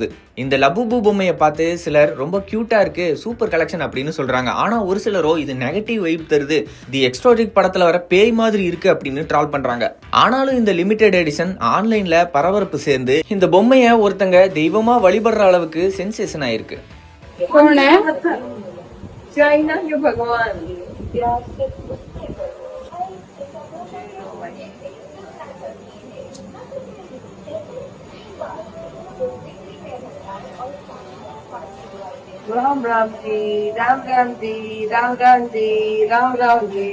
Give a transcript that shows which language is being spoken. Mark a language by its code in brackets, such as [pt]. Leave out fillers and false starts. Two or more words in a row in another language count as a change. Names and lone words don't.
[ta] இந்த லபுபு பொம்மையை பார்த்து சிலர் ரொம்ப கியூட்டா இருக்கு, [en] super collection [ta] அப்படின்னு சொல்றாங்க. ஆனா ஒரு சிலரோ இது [en] negative vibe [ta] தருது, தி எக்ஸ்ட்ரோடிக் படத்துல வர பேய் மாதிரி இருக்கு அப்படின்னு ட்ரால் பண்றாங்க. ஆனாலும் இந்த [en] limited edition [ta] ஆன்லைன்ல பரபரப்பு சேர்ந்து இந்த பொம்மையை ஒருத்தங்க தெய்வமா வழிபடுற அளவுக்கு சென்சேஷன் ஆயிருக்கு. [hi] चाइना के भगवान राम राम जी, राम राम जी, राम राम जी, राम राम जी।